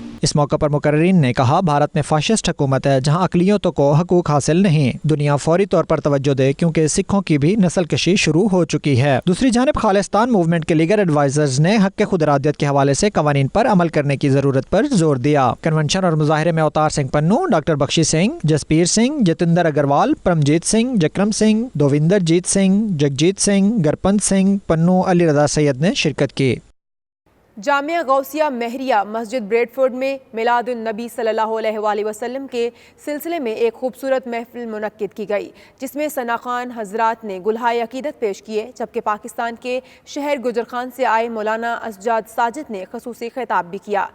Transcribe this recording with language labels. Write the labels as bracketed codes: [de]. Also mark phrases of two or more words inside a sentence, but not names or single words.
[ur] اس موقع پر مقررین نے کہا بھارت میں فاشسٹ حکومت ہے جہاں اقلیتوں کو حقوق حاصل نہیں. دنیا فوری طور پر توجہ دے کیونکہ سکھوں کی بھی نسل کشی شروع ہو چکی ہے. دوسری جانب خالستان موومنٹ کے لیگل ایڈوائزرز نے حق خود ارادیت کے حوالے سے قوانین پر عمل کرنے کی ضرورت پر زور دیا. کنونشن اور مظاہرے میں اوتار سنگھ پنو، ڈاکٹر بخشی سنگھ، جسپیر سنگھ، جتندر اگروال، پرمجیت سنگھ، جکرم سنگھ، دووندر جیت سنگھ، جگجیت سنگھ، گرپنت سنگھ پنو، علی رضا سید نے شرکت کی. جامعہ غوثیہ مہریہ مسجد بریڈ فورڈ میں میلاد النبی صلی اللہ علیہ وآلہ وسلم کے سلسلے میں ایک خوبصورت محفل منعقد کی گئی، جس میں ثنا خان حضرات نے گلہائے عقیدت پیش کیے، جبکہ پاکستان کے شہر گجرخان سے آئے مولانا اسجاد ساجد نے خصوصی خطاب بھی کیا.